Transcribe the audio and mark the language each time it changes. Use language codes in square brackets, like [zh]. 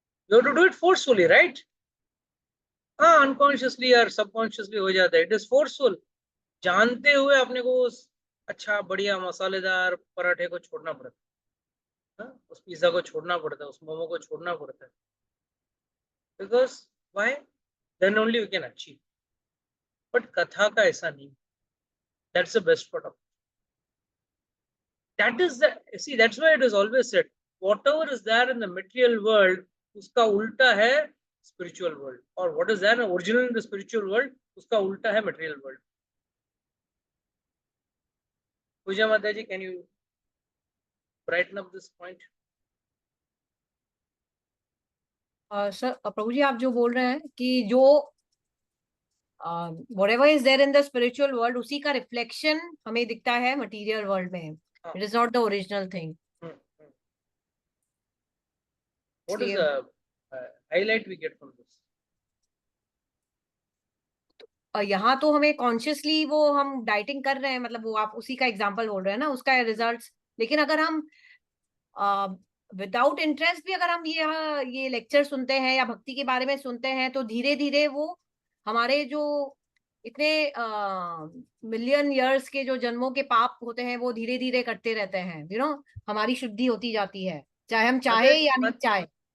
[en] You have to do it forcefully, right? [hi] हाँ, [en] unconsciously or subconsciously [hi] हो जाता है. [en] It is forceful. [hi] जानते हुए अपने को उस अच्छा बढ़िया मसालेदार पराठे को छोड़ना पड़ता है, उस पिज्जा को छोड़ना पड़ता है, उस मोमो को छोड़ना पड़ता है. [en] Because why? Then only you can achieve. [hi] But कथा का ऐसा नहीं. [en] That's the best part of it. That is the, see, that's why it is always said, whatever is there in the material world, [hi] उसका उल्टा है [en] spiritual world, or what is there original in the spiritual world, उसका उल्टा है material world. Puja Mataji, can you brighten up this point? [hi] Sir प्रभु जी, आप जो बोल रहे हैं कि जो [en] whatever is there in the spiritual world, [hi] उसी का रिफ्लेक्शन हमें दिखता है मटेरियल वर्ल्ड में. [en] It is not the original thing. What is the highlight we get from this? [hi] यहाँ तो हमें [en] consciously [hi] वो हम डाइटिंग कर रहे हैं, मतलब वो आप उसी का एग्जांपल बोल रहे हैं ना, उसका रिजल्ट्स. लेकिन अगर हम [en] without interest [hi] भी अगर हम ये लेक्चर सुनते हैं या भक्ति के बारे में सुनते हैं, तो धीरे धीरे वो हमारे जो इतने [en] million years [hi] के जो जन्मों के पाप होते हैं वो धीरे धीरे कटते रहते हैं, हमारी शुद्धि होती जाती है, चाहे हम चाहे या नहीं चाहे।